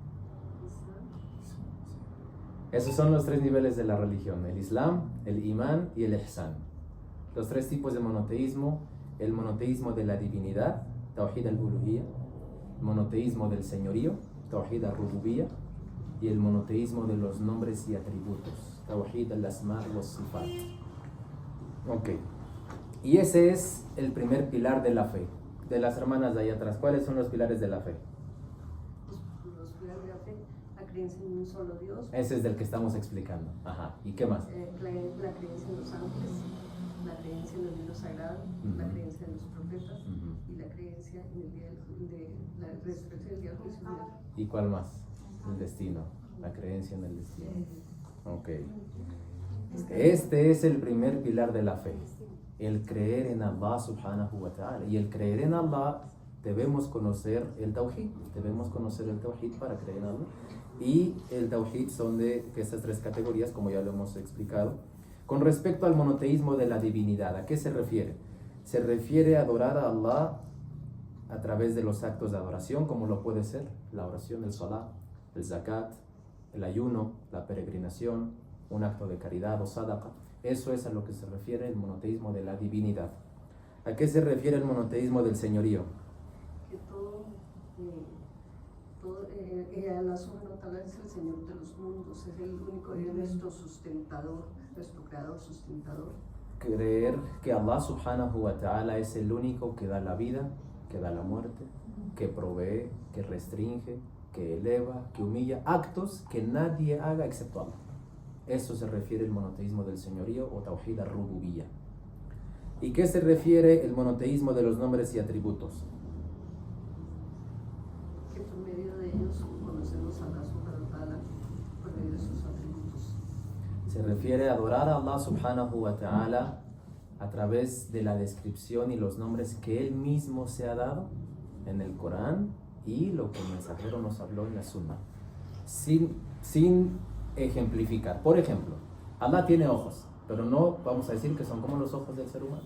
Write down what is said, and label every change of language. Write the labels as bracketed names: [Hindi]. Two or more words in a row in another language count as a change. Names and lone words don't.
[Spanish] Esos son los tres niveles de la religión: el Islam, el Imán y el Ihsan. Los tres tipos de monoteísmo: el monoteísmo de la divinidad, [Arabic] توحيد الألوهية; [Spanish] el monoteísmo del señorío, [Arabic] توحيد الربوبية; [Spanish] y el monoteísmo de los nombres y atributos, [Arabic] توحيد الأسماء والصفات. [Spanish] Ok. Y ese es el primer pilar de la fe. De las hermanas de ahí atrás, ¿cuáles son los pilares de la fe? Los pilares de la fe, la creencia en un solo Dios. Ese es del que estamos explicando. Ajá. ¿Y qué más? La creencia en los ángeles. la creencia en el libro sagrado, la Ujú. creencia en los profetas Ujú. y la creencia en el día de la resurrección del día del juicio final. ¿Y cuál más? El destino, la creencia en el destino. Ok. Este es el primer pilar de la fe, el creer en [Arabic] الله سبحانه وتعالى. [Spanish] Y el creer en Allah debemos conocer el tawhid, para creer en Allah. Y el tawhid son de estas tres categorías, como ya lo hemos explicado. Con respecto al monoteísmo de la divinidad, ¿a qué se refiere? Se refiere a adorar a Allah a través de los actos de adoración, como lo puede ser la oración, el salat, el zakat, el ayuno, la peregrinación, un acto de caridad o sadaqa. Eso es a lo que se refiere el monoteísmo de la divinidad. ¿A qué se refiere el monoteísmo del señorío? Que [Arabic] الله سبحانه وتعالى [Spanish] es el Señor de los mundos, es el único, es nuestro sustentador, nuestro creador sustentador. Creer que [Arabic] الله سبحانه وتعالى [Spanish] es el único que da la vida, que da la muerte, que provee, que restringe, que eleva, que humilla, actos que nadie haga excepto Allah. Eso se refiere el monoteísmo del señorío o [Arabic] توحيد الربوبية. [Spanish] ¿Y qué se refiere el monoteísmo de los nombres y atributos? Que por medio de ellos conocemos a [Arabic] الله سبحانه وتعالى, [Spanish] por medio de sus atributos. Se refiere a adorar a [Arabic] الله سبحانه وتعالى [Spanish] a través de la descripción y los nombres que Él mismo se ha dado en el Corán y lo que el mensajero nos habló en la Sunna, sin ejemplificar. Por ejemplo, Allah tiene ojos, pero no vamos a decir que son como los ojos del ser humano.